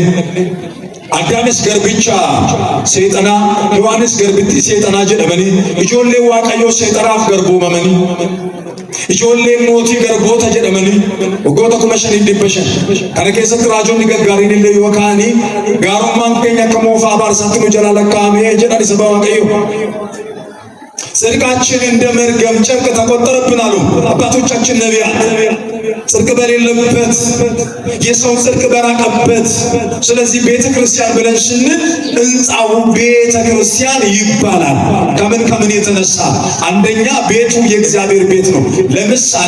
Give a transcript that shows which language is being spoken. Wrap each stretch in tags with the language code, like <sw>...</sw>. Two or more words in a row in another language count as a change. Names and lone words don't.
<om>Adaamis garbicha seexanaa Yohaanis garbitti seexanaa jedhamanii ijoollee Waaqayyoo seexanaaf garboomamanii ijoollee mootii garboota jedhamanii waggoota 5,500 kana keessatti raajonni gaggaariin illee yoo ka'anii gaarummaan keenya akka moofaa baarsaatti nu jalaa lakkaa'amee jedhan isa Waaqayyo.</om> <am>ጽድቃችን እንደ መርገም ጨርቅ ተቆጠረብን አሉ አባቶቻችን ነቢያት። ጽድቅ በሌለበት የሰው ጽድቅ በራቀበት ስለዚህ ቤተ ክርስቲያን ብለን ስንል ሕንጻው ቤተ ክርስቲያን ይባላል። ከምን የተነሳ አንደኛ ቤቱ የእግዚአብሔር ቤት ነው። ለምሳሌ</am>